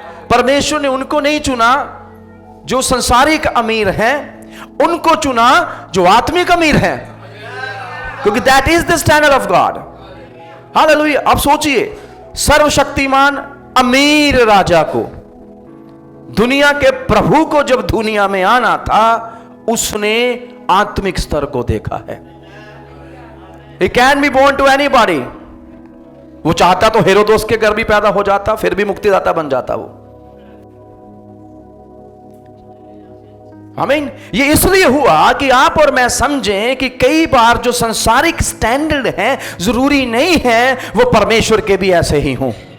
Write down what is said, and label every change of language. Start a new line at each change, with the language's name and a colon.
Hindi: परमेश्वर ने उनको नहीं चुना जो संसारिक अमीर हैं, उनको चुना जो आत्मिक अमीर हैं, क्योंकि
English: That is the standard of God.
Hindi: Hallelujah. अब सोचिए, सर्वशक्तिमान अमीर राजा को, दुनिया के प्रभु को जब दुनिया में आना था, उसने आत्मिक स्तर को देखा है।
English: He can be born to anybody।
Hindi: वो चाहता तो हेरोदोस के घर भी पैदा हो जाता, फिर भी मुक्तिदाता बन जाता वो। आमीन। ये इसलिए हुआ कि आप और मैं समझें कि कई बार जो संसारिक स्टैंडर्ड है जरूरी नहीं है वो परमेश्वर के भी ऐसे ही हों।